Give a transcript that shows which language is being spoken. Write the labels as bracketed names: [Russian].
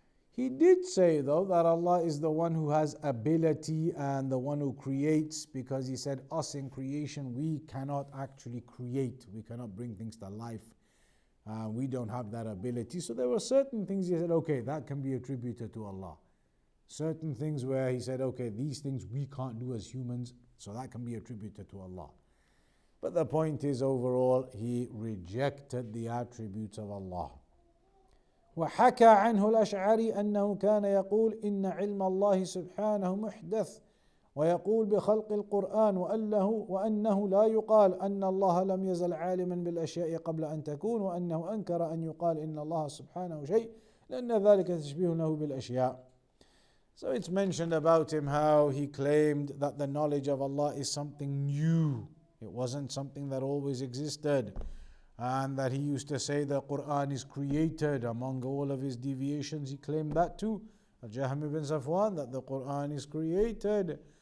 [English] He did say though that Allah is the one who has ability and the one who creates, because he said us in creation we cannot actually create, we cannot bring things to life, we don't have that ability. So there were certain things he said, okay, that can be attributed to Allah. Certain things where he said, okay, these things we can't do as humans, so that can be attributed to Allah. But the point is, overall, he rejected the attributes of Allah. [Arabic] وحكى عنه الأشعري أنه كان يقول إن علم الله سبحانه محدث، ويقول بخلق القرآن وأنه لا يقال أن الله لم يزل عالما بالأشياء قبل أن تكون، وأنه أنكر أن يقال إن الله سبحانه شيء لأن ذلك تشبيه له بالأشياء. [English] So it's mentioned about him how he claimed that the knowledge of Allah is something new. It wasn't something that always existed. And that he used to say the Quran is created. Among all of his deviations, he claimed that too. Al-Jahm ibn Safwan, that the Quran is created.